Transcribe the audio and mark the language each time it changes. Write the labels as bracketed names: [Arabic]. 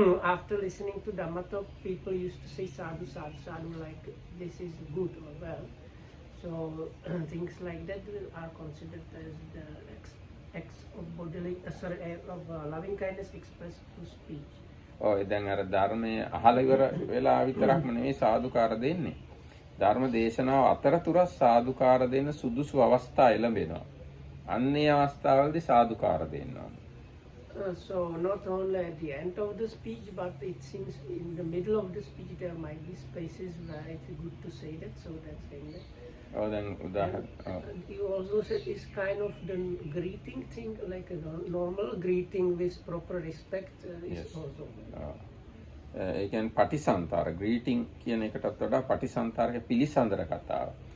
[English] After listening to Dhamma talk, people used to say sadhu, sadhu, sadhu, like this is good or well. So things like that are considered as the acts of bodily, of loving kindness expressed through speech. [Sinhala] ඔය දැන් අර ධර්මයේ අහලා ඉවර වෙලා විතරක්ම නෙවෙයි සාදුකාර දෙන්නේ. ධර්ම දේශනාව අතරතුර සාදුකාර දෙන්න සුදුසු අවස්ථා එළඹෙනවා. අන්නේ අවස්ථාවලදී සාදුකාර දෙන්නවා. [English] So not only at the end of the speech, but it seems in the middle of the speech there might be spaces where it's good to say that. So that's saying that. Oh, then you also said it's kind of the greeting thing, like a normal greeting with proper respect is yes. Also. [Sinhala] ඒ කියන්නේ පටිසන්තර greeting කියන එකටත් වඩා පටිසන්තරක පිළිසඳර කතාව.